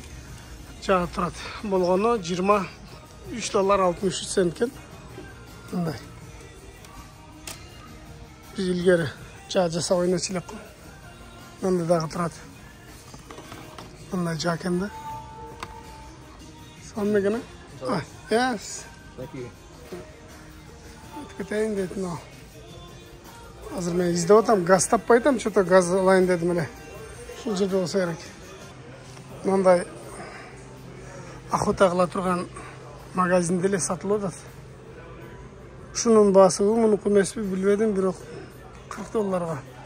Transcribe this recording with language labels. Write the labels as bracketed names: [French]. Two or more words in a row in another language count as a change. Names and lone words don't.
[Kyrgyz] Жаа турат. Болгону $23.63 экен. Мындай. Биз илгери жаа жасап ойночу элек. Мындай дагы турат. Мындай жаа экен да. Сонун экен. [English] Yes. Thank you. [Kyrgyz] Кетейин дедим ал. Азыр мен издеп атам, газ таппай атам, что-то газ алайын дедим эле. Ушул жерде болсо керек. Мындай охота кыла турган магазинде эле сатылып атат. Ушунун баасыбы, мунуку эмеспи билбедим, бирок $40.